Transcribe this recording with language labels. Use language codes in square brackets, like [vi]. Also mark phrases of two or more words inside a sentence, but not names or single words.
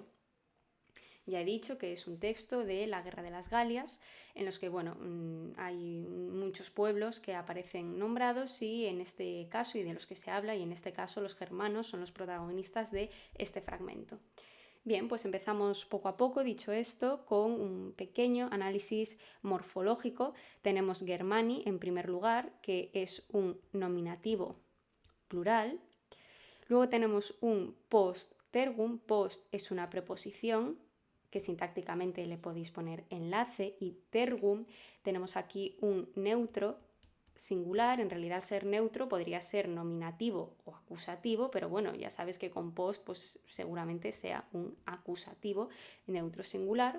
[es] Ya he dicho que es un texto de la Guerra de las Galias, en los que bueno, hay muchos pueblos que aparecen nombrados y en este caso, y de los que se habla, y en este caso los germanos son los protagonistas de este fragmento. Bien, pues empezamos poco a poco, dicho esto, con un pequeño análisis morfológico. Tenemos Germani en primer lugar, que es un nominativo plural. Luego tenemos un post-tergum. Post es una preposición que sintácticamente le podéis poner enlace, y tergum tenemos aquí un neutro singular. En realidad, al ser neutro podría ser nominativo o acusativo, pero bueno, ya sabes que con post pues seguramente sea un acusativo neutro singular.